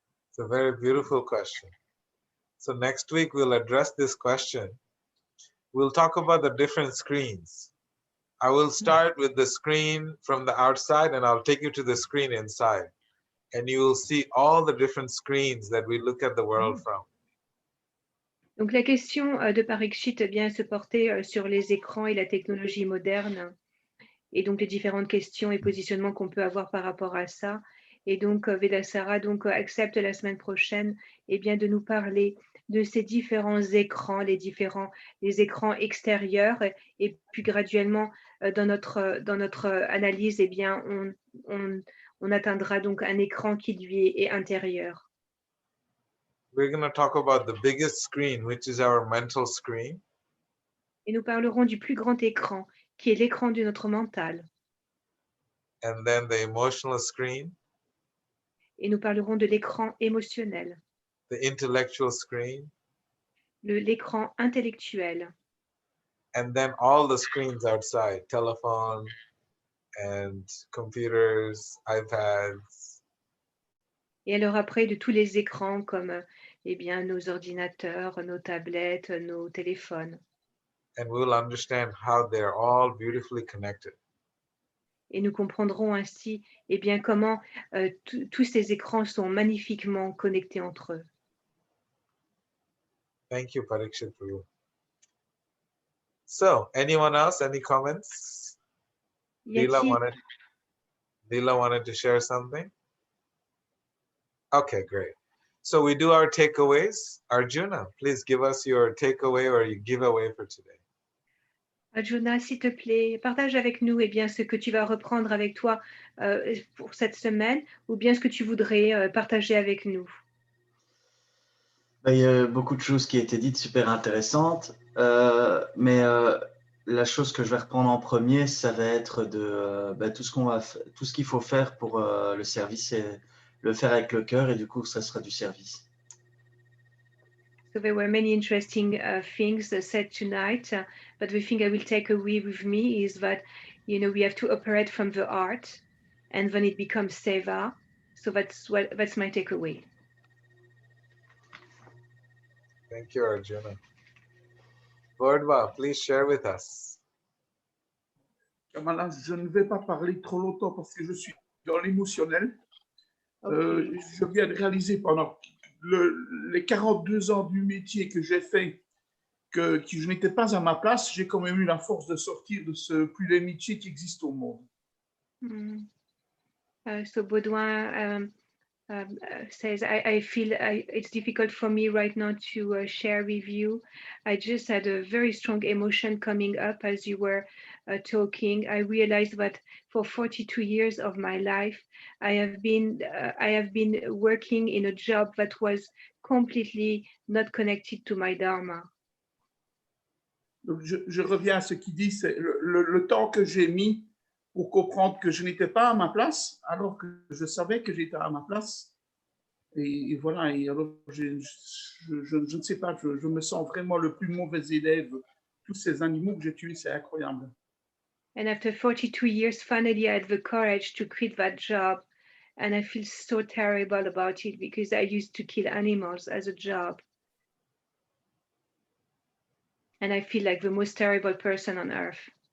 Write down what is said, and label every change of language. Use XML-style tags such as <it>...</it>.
<en>It's a very beautiful question. So next week we'll address this question. We'll talk about the different screens. I will start with the screen from the outside and I'll take you to the screen inside. And you will see all the different screens that we look at the world from.</en> <fr>Donc la question de Parikshit eh bien se portait sur les écrans et la technologie moderne et donc les différentes questions et positionnements qu'on peut avoir par rapport à ça. Et donc Vedasara accepte la semaine prochaine eh bien de nous parler de ces différents écrans, les écrans extérieurs et puis graduellement dans notre analyse eh bien on atteindra donc un écran qui lui est intérieur.</fr> <en>We're going to talk about the biggest screen, which is our mental screen.</en> <fr>Et nous parlerons du plus grand écran, qui est l'écran de notre mental.</fr> <en>And then the emotional screen.</en> <fr>Et nous parlerons de l'écran émotionnel.</fr> <en>The intellectual screen.</en> <fr>L'écran intellectuel.</fr> <en>And then all the screens outside, telephone and computers, iPads.</en> <fr>Et alors après, de tous les écrans comme eh bien, nos ordinateurs, nos tablettes, nos téléphones.</fr> <en>And we will understand how they're all beautifully connected.</en> <fr>Et nous comprendrons ainsi eh bien, comment tous ces écrans sont magnifiquement connectés entre eux.</fr> <en>Thank you, Parikshit Prabhu. So, anyone else? Any comments? Leela wanted to share something? Okay, great. So we do our takeaways. Arjuna, please give us your takeaway or your giveaway for today.</en> <fr>Arjuna, s'il te plaît, partage avec nous eh bien, ce que tu vas reprendre avec toi pour cette semaine ou bien ce que tu voudrais partager avec nous. Il y a beaucoup de choses qui ont été dites, super intéressantes. Mais la chose que je vais reprendre en premier, ça va être tout ce qu'il faut faire pour le service et le faire avec le cœur, et du coup, ça sera du service.</fr> <en>So there were many interesting things said tonight, but the thing I will take away with me is that, you know, we have to operate from the heart, and then it becomes seva. So that's my takeaway. Thank you, Arjuna. Vardva, please share with us.</en> <fr>Kamala, je ne vais pas parler trop longtemps parce que je suis dans l'émotionnel. Je viens de réaliser pendant les 42 ans du métier que j'ai fait que je n'étais pas à ma place. J'ai quand même eu la force de sortir de ce plus les métiers qui existent au monde.</fr> <en>So Baudouin says, I feel it's difficult for me right now to share with you. I just had a very strong emotion coming up as you were talking. I realized that for 42 years of my life, I have been working in a job that was completely not connected to my dharma.</en> <fr>Donc je reviens à ce qu'il dit, c'est le temps que j'ai mis pour comprendre que je n'étais pas à ma place, alors que je savais que j'étais à ma place. Et voilà, et alors je ne sais pas, je me sens vraiment le plus mauvais élève. Tous ces animaux que j'ai tués, c'est incroyable.</fr> <en>And after 42 years, finally I had the courage to quit that job. And I feel so terrible about it because I used to kill animals as a job. And I feel like the most terrible person on earth.</en>